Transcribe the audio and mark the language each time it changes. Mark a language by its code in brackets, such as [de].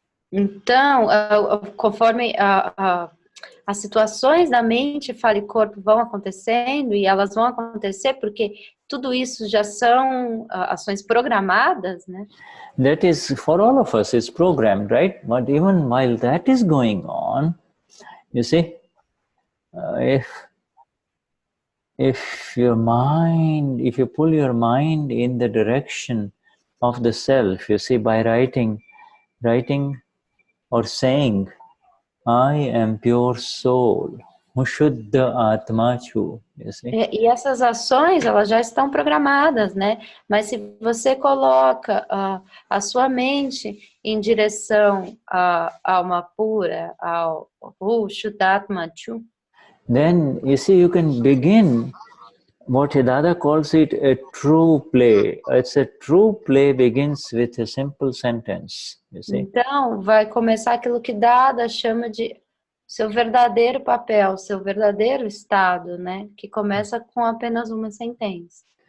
[pt] Então, conforme as situações da mente, fala e corpo vão acontecendo, e elas vão acontecer porque tudo isso já são ações programadas, né? [en] That is, for all of us, it's programmed, right? But even while that is going on, you see, if you pull your mind in the direction of the self, you see, by writing or saying, I am pure soul, Vishuddhatma, you see. [pt] E essas ações, elas já estão programadas, né? Mas se você coloca a sua mente em direção à alma pura, ao Shuddhatma, [en] then you see, you can begin what Dada calls it a true play. It's a true play begins with a simple sentence, you see. [pt] Então, vai começar aquilo que Dada chama de seu verdadeiro papel, seu verdadeiro estado, né? Que começa com apenas uma sentença.